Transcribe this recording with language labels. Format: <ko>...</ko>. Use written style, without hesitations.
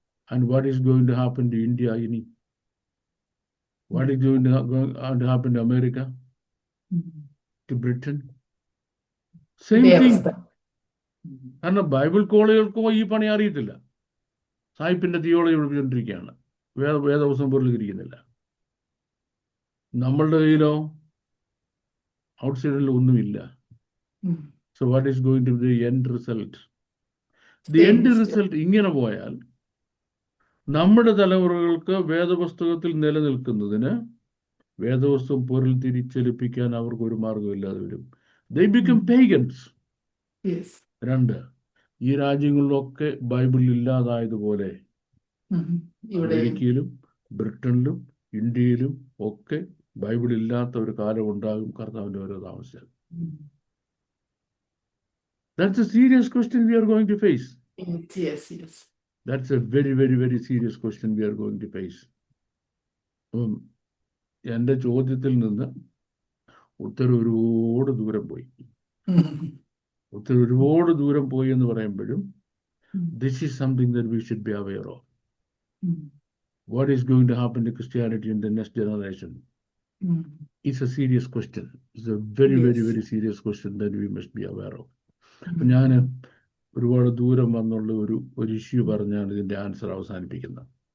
<en>And what is going to happen to India? What is going to happen to America? To Britain? Same thing.</en> <ml>കാരണം Bible കോളേജുകൾക്കോ ഈ പണി അറിയത്തില്ല. സായിപ്പിന്റെ theology പഠിപ്പിച്ചുകൊണ്ടിരിക്കുകയാണ്, വേദവസം പോലും തിരിക്കുന്നില്ല. നമ്മളുടെ കയ്യിലോ ഔട്ട്സൈഡിൽ ഒന്നുമില്ല.</ml> <en>So what is going to be the end result?</en> <ml>The end result ഇങ്ങനെ പോയാൽ നമ്മുടെ തലമുറകൾക്ക് വേദപുസ്തകത്തിൽ നിലനിൽക്കുന്നതിന് വേദവസ്തു പൊരുൾ തിരിച്ചേൽപ്പിക്കാൻ അവർക്ക് ഒരു മാർഗമില്ലാതെ വരും.</ml> <en>They become pagans.</en> <ml>രണ്ട്, ഈ രാജ്യങ്ങളിലൊക്കെ ബൈബിൾ ഇല്ലാതായതുപോലെ അമേരിക്കയിലും ബ്രിട്ടനിലും ഇന്ത്യയിലും ഒക്കെ ബൈബിൾ ഇല്ലാത്ത ഒരു കാലം ഉണ്ടാകും കർത്താവിന്റെ ഓരോ താമസിച്ചാൽ.</ml> <en>That's a serious question we are going to face. Yes. That's a very, very, very serious question we are going to face.</en> <ml>എൻ്റെ ചോദ്യത്തിൽ നിന്ന് ഉത്തരം ഒരുപാട് ദൂരം പോയി. ഒരുപാട് ദൂരം പോയി എന്ന് പറയുമ്പോഴും</ml> <en>this is something that we should be aware of. What is going to happen to Christianity in the next generation? It's a serious question. It's a very, very, very serious question that we must be aware of.</en> <ml>ഞാൻ ഒരുപാട് ദൂരം വന്നുള്ള ഒരു issue പറഞ്ഞാണ് ഇതിന്റെ answer അവസാനിപ്പിക്കുന്നത്.</ml>